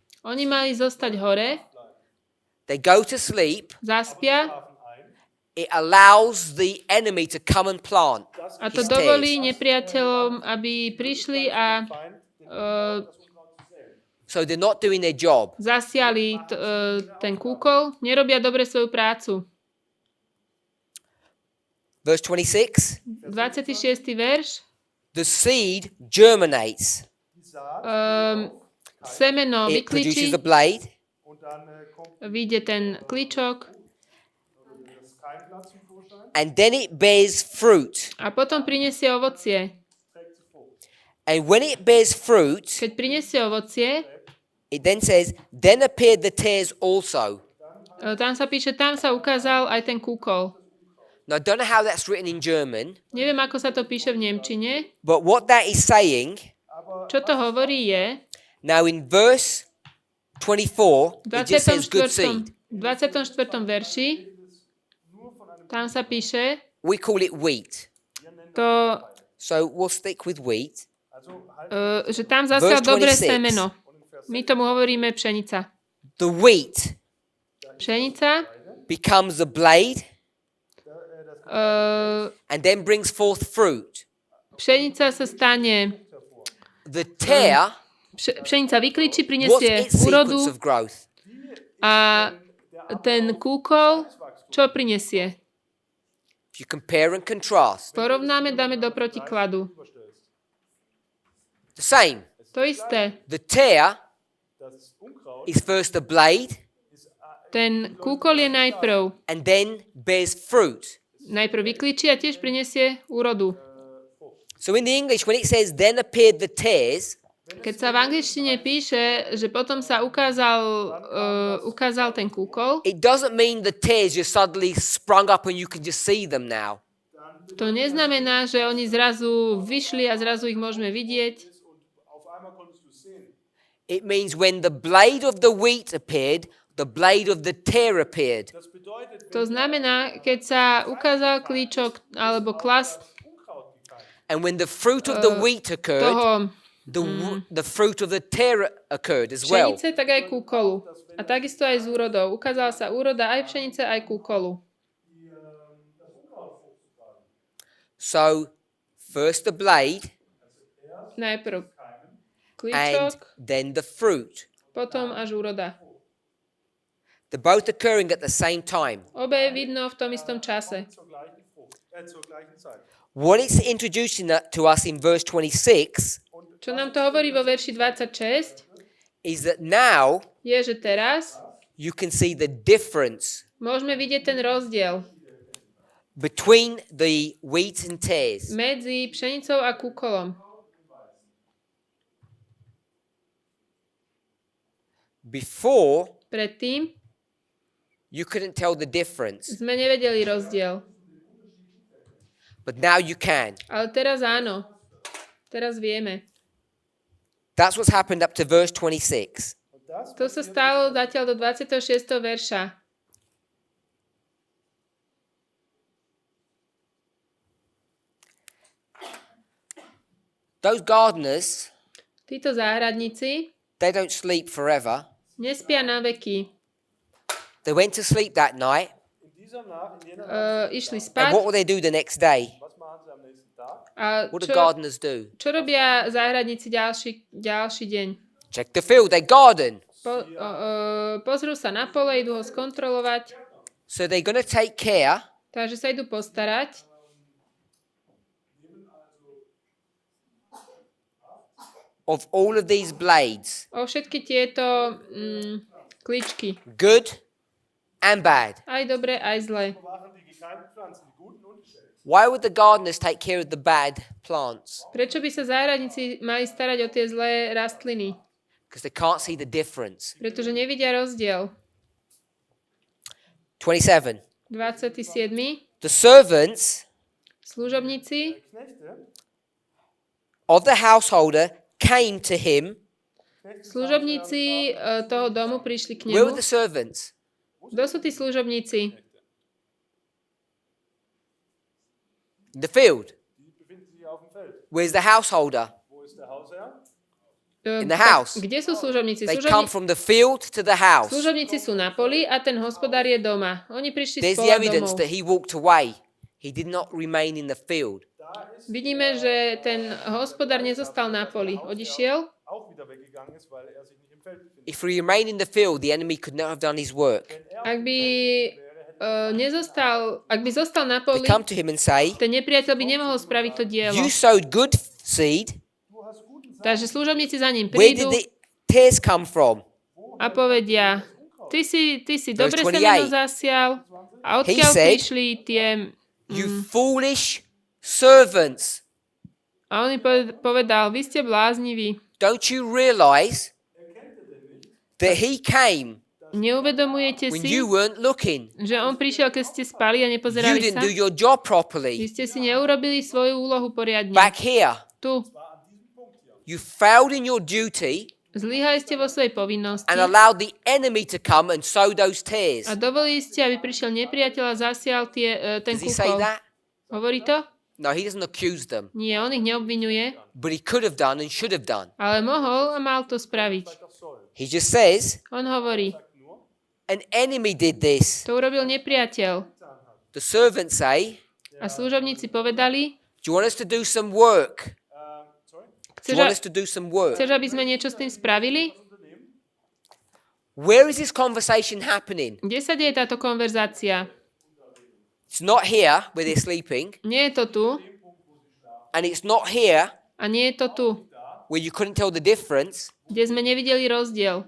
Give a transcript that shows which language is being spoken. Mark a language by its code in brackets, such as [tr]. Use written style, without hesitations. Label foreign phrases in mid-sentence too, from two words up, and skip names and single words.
[sk] Oni mali zostať hore, [en] They go to sleep. [sk] zaspia [en] It allows the enemy to come and plant [sk] a to [en] his [sk] dovolí [en] tares. [sk] nepriateľom, aby prišli a [en] So they're not doing their job. [sk] zasiali ten kúkol. Nerobia dobre svoju prácu. [en] Verse 26. [sk] 26. verš. [en] The seed germinates. [sk] Semeno [en] It produces [sk] vykličí, [en] a blade. [de] Und dann kommt [sk] vyjde ten kličok [de] das Keimblatt zum Vorschein, [en] And then it bears fruit. [sk] a potom prinesie ovocie. [de] trägt sie Frucht. [en] And when it bears fruit, [sk] Keď prinesie ovocie, [en] it then says, then appeared the tares also. [sk] tam sa píše, tam sa ukázal aj ten kúkol. [en] Now, I don't know how that's written in German, [sk] Neviem, ako sa to píše v nemčine. [en] but what that is saying, [sk] Čo to hovorí je, [en] now in verse 24, [sk] v [en] it just says good [sk] 24. [en] seed. [sk] 24. verši, tam sa píše, [en] We call it wheat. [sk] to, [en] So we'll stick with wheat. [sk] že tam zasial [en] Verse [sk] dobré [en] 26. [sk] semeno. My tomu hovoríme pšenica. [en] The wheat [sk] Pšenica [en] becomes a blade uh, and then brings forth fruit. [sk] pšenica sa stane, [en] The tare, [sk] pšenica vykličí, [en] what's [sk] prinesie [en] its sequence [sk] úrodu [en] of growth? [sk] a ten kúkol, čo prinesie? [en] If you compare and contrast, [sk] Porovnáme, dáme do protikladu. [en] the same. [sk] To isté. [en] The tare [de] Das Unkraut [en] is first a blade [sk] Ten kúkol je najprv [en] and then bears fruit. [sk] vykličí a tiež prinesie úrodu. [en] So in the English, when it says then appeared the tares, [sk] Keď sa v angličtine píše, že potom sa ukázal ten kúkol, [en] it doesn't mean the tares just suddenly sprung up and you can just see them now. [sk] to neznamená, že oni zrazu vyšli a zrazu ich môžeme vidieť. [de] auf einmal konntest du sehen. [en] It means when the blade of the wheat appeared, the blade of the tare appeared. [de] Das bedeutet, [sk] To znamená, keď sa ukázal klíčok alebo klas [de] Unkraut gekeimt, [en] And when the fruit of the wheat occurred, [sk] toho [en] the fruit of the tare occurred as well. [sk] pšenice, tak aj kúkolu. A takisto aj z úrodou. Ukázala sa úroda aj pšenice, aj kúkolu. [en] So first the blade [sk] Najprv [en] and [sk] klíčok, [en] then the fruit. [sk] potom až úroda. [en] They're both occurring at the same time. [sk] Obe je vidno v tom istom čase. [de] zur gleichen Frucht, zur gleichen Zeit. [en] What it's introducing to us in verse 26 [sk] Čo nám to hovorí vo verši 26, [en] is that now [sk] je, že teraz [en] you can see the difference [sk] môžeme vidieť ten rozdiel [en] between the wheat and tares. [sk] medzi pšenicou a kúkolom. [en] Before, [sk] Predtým [en] you couldn't tell the difference, [sk] sme nevedeli rozdiel. [en] but now you can. [sk] Ale teraz áno. Teraz vieme. [en] That's what's happened up to verse 26. [de] Und das [sk] To sa stalo zatiaľ do 26. verša. [en] Those gardeners, [sk] Títo záhradníci [en] they don't sleep forever. [sk] nespia na veky. [en] They went to sleep that night. [de] In dieser Nacht, in jener Nacht, [sk] Išli [en] And [sk] spať. [en] what will they do the next day? [de] was machen sie am nächsten Tag? [sk] A [en] What do [sk] čo, [en] gardeners do? [sk] čo robia záhradníci ďalší deň? [en] Check the field, they garden. [sk] Pozrú sa na pole, idú ho skontrolovať, [en] So they're going to take care [sk] takže sa idú postarať [en] of all of these blades, [sk] o všetky tieto kličky. [en] good and bad. [sk] Aj dobre, aj zle. [de] Bewachen die gekeimten Pflanzen, die guten und die schlechten. [en] Why would the gardeners take care of the bad plants? [sk] Prečo by sa záhradníci mali starať o tie zlé rastliny? [en] Because they can't see the difference. [sk] Pretože nevidia rozdiel. [en] 27. [sk] 27. [en] The servants [sk] Služobníci [de] Knechte, [en] of the householder came to him. [sk] Služobníci toho domu prišli k [en] Where were [sk] nemu. [en] the servants? [sk] Kto sú tí služobníci? [en] In the field. [de] die befinden sich auf dem Feld. [en] Where's the householder? [de] Wo ist der Hausherr? [en] In the house. [sk] Kde sú služobníci? [en] They come from the field to the house. [sk] Služobníci sú na poli a ten hospodár je doma. Oni prišli z [en] There's the [sk] pola [en] evidence [sk] domov. [en] that he walked away. He did not remain in the field. [sk] Vidíme, že ten hospodár nezostal na poli. Odišiel. [de] Auch wieder weggegangen ist, weil er sich nicht im Feld befindet. [en] If he remained in the field, the enemy could not have done his work. [sk] Ak by zostal na [en] They [sk] poli, [en] come to him and say, [sk] ten nepriateľ by nemohol spraviť to dielo. [en] you sowed good seed. [sk] Takže služobníci za ním [en] Where did [sk] prídu [en] the tares come from? [sk] a povedia, ty si dobre [en] 28. [sk] semeno zasial a odkiaľ [en] He said, [sk] prišli tie... [en] You foolish servants. [sk] A on im povedal, vy ste blázniví. [en] Don't you realize that he came [sk] Neuvedomujete [en] when [sk] si, [en] you weren't looking? [sk] že on prišiel, keď ste spali a [en] You [sk] nepozerali [en] didn't [sk] sa? [en] do your job [sk] Vy [en] properly. [sk] ste si neurobili svoju úlohu poriadne. [en] Back here, [sk] Tu. [en] you failed in your duty [sk] Zlyhali ste vo svojej povinnosti [en] and allowed the enemy to come and sow those tares. [sk] a dovolili ste, aby prišiel nepriateľ a zasial ten [en] Does he say [sk] kúkol. [en] that? [sk] Hovorí to? [en] No, he doesn't accuse them, [sk] Nie, on ich neobvinuje, [en] but he could have done and should have done. [sk] ale mohol a mal to spraviť. [en] He just says, [sk] On hovorí, [en] an enemy did this. [sk] to urobil nepriateľ. [en] The servants say, [sk] A služobníci povedali, [en] do you want us to do some work? Do you want us [sk] chceš, [en] to do some work? [sk] chceš, aby sme niečo s tým spravili? [en] Where is this conversation happening? [sk] Kde sa deje táto konverzácia? [en] It's not here where they're sleeping, [sk] Nie je to tu [en] and it's not here [sk] a nie je to tu, [en] where you couldn't tell the difference. [sk] kde sme nevideli rozdiel.